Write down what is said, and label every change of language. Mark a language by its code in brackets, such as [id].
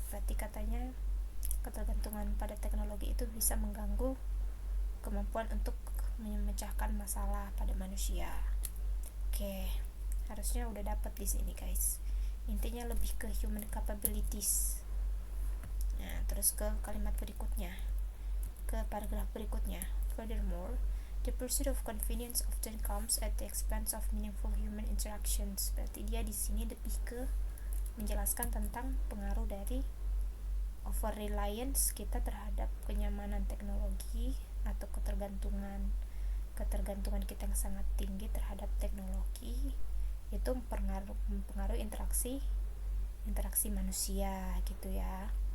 [id] Berarti katanya ketergantungan pada teknologi itu bisa mengganggu kemampuan untuk memecahkan masalah pada manusia. Oke, harusnya udah dapat di sini guys. Intinya lebih ke human capabilities. Nah, terus ke kalimat berikutnya, ke paragraf berikutnya. [en] Furthermore, the pursuit of convenience often comes at the expense of meaningful human interactions. [id] Berarti dia di sini lebih ke menjelaskan tentang pengaruh dari over reliance kita terhadap kenyamanan teknologi atau ketergantungan kita yang sangat tinggi terhadap teknologi itu mempengaruhi interaksi manusia gitu ya.